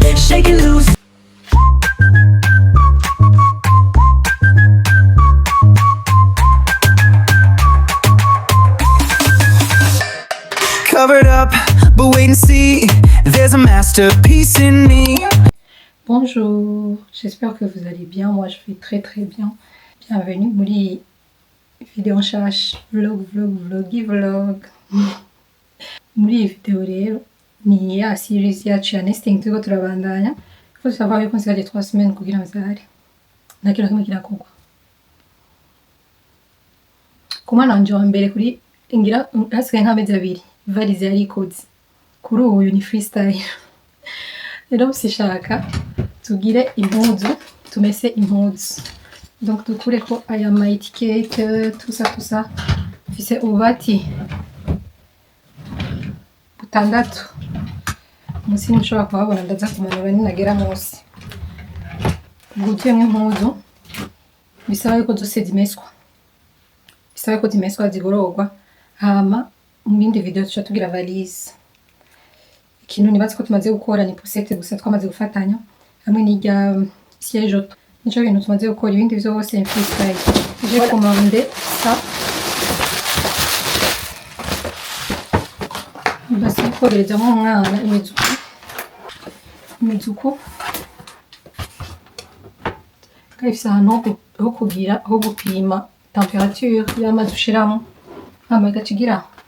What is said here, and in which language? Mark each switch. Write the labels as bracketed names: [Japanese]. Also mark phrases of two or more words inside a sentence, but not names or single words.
[English] Shake it loose. Covered up, but wait and see. There's a masterpiece in me. [French] Bonjour, j'espère que vous allez bien. Moi, je vais très très bien. [Rundi] Bienvenue muri video nshasha vlog muri iyi video rero ni ya series yacu ya nesting turiko turabandanya. [French] Il faut savoir [Rundi] yuko nsigaje 3 semaines kugira nzare nta kintu kimwe kirakorwa ku mwana wanje wa mbere kuri ngira hasigaye nk'amezi abiri valize yarikoze kuri uyu ni freestyle rero sishaka tugire impuzu tumese impuzu donc dukureko aya ma etiquette [French] tout ça [Rundi] mfise ububati butandatu munsi ntimushobora kuhabona ndaza kumanura ninagera munsi bwuzuyemwo impuzu bisaba yuko zose zimeswa zigororwa hama mu bindi video tuca tugira valise ikintu nibaza ko tumaze gukora ni poussette gusa twamaze gufatanya hamwe n'irya [French] siège auto [Rundi] nico bintu tumaze gukora ibindi vyose freestyle [French] j'ai commandé ça [Rundi] basi koreza mu mwana imizuko kayifise ahantu ho kugira ho gupima temperature y'amazi ushiramo hama igacigira